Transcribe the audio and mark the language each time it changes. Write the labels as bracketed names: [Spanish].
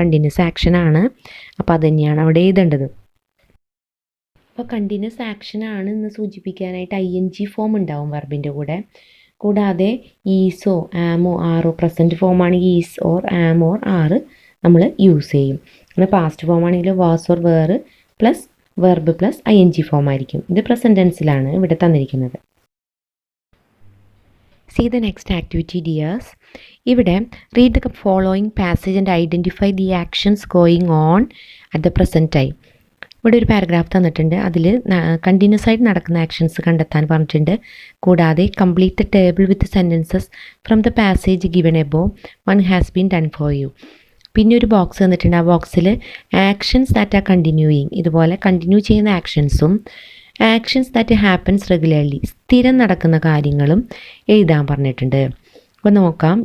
[Malayalam] Continuous ആക്ഷനാണ്, അപ്പോൾ അത് തന്നെയാണ് അവിടെ എഴുതേണ്ടത്. അപ്പോൾ കണ്ടിന്യൂസ് ആക്ഷനാണ് എന്ന് സൂചിപ്പിക്കാനായിട്ട് ING ഫോം ഉണ്ടാവും വെർബിൻ്റെ കൂടെ. കൂടാതെ ഈസോ ആമോ ആറോ, present ഫോമാണെങ്കിൽ is or am or ആറ് നമ്മൾ യൂസ് ചെയ്യും. എന്നാൽ പാസ്റ്റ് ഫോം ആണെങ്കിൽ was or where plus verb plus ING form ആയിരിക്കും. ഇത് പ്രസൻറ്റ് ടെൻസിലാണ് ഇവിടെ തന്നിരിക്കുന്നത്. [English] See the next activity dears. ഇവിടെ read the following passage and identify the actions going on at the present time. [Malayalam] ഇവിടെ ഒരു പാരഗ്രാഫ് തന്നിട്ടുണ്ട്, അതിൽ കണ്ടിന്യൂസ് ആയിട്ട് നടക്കുന്ന ആക്ഷൻസ് കണ്ടെത്താൻ പറഞ്ഞിട്ടുണ്ട്. [English] കൂടാതെ complete the table with sentences from the passage given above, one has been done for you. [Malayalam] പിന്നെ ഒരു ബോക്സ് തന്നിട്ടുണ്ട്, ആ ബോക്സിൽ [English] actions that are continuing, [Malayalam] ഇതുപോലെ കണ്ടിന്യൂ ചെയ്യുന്ന ആക്ഷൻസും [English] actions that happens regularly, [Malayalam] സ്ഥിരം നടക്കുന്ന കാര്യങ്ങളും എഴുതാൻ പറഞ്ഞിട്ടുണ്ട്. അപ്പോൾ നോക്കാം.